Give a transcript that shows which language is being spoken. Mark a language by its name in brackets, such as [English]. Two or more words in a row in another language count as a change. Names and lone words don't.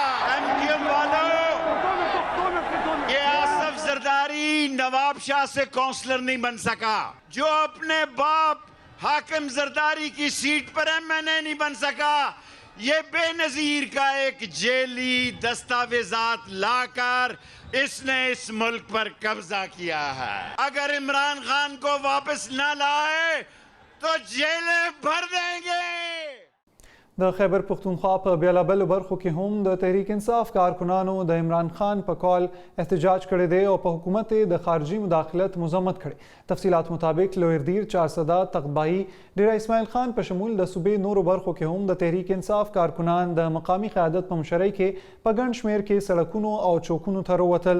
[Urdu] ایم کیو ایم والوں، یہ آصف زرداری نواب شاہ سے کونسلر نہیں بن سکا، جو اپنے باپ حاکم زرداری کی سیٹ پر ایم این اے نہیں بن سکا. یہ بے نظیر کا ایک جعلی دستاویزات لا کر اس نے اس ملک پر قبضہ کیا ہے. اگر عمران خان کو واپس نہ لائے تو جیلیں بھر دیں گے. [Pashto] د خیبر پښتونخوا په بیلابلو برخو کې هم د تحریک انصاف کارکنانو د عمران خان په کال احتجاج کړی دی او په حکومت د خارجي مداخلت مذمت کړي. تفصیلات مطابق لویردیر، چارسده، تغبایی، ډیره اسماعیل خان په شمول د صوبې نورو برخو کې هم د تحریک انصاف کارکنان د مقامی قیادت په مشرۍ کې په ګڼ شمېر کې سړکونو او چوکونو ته راووتل.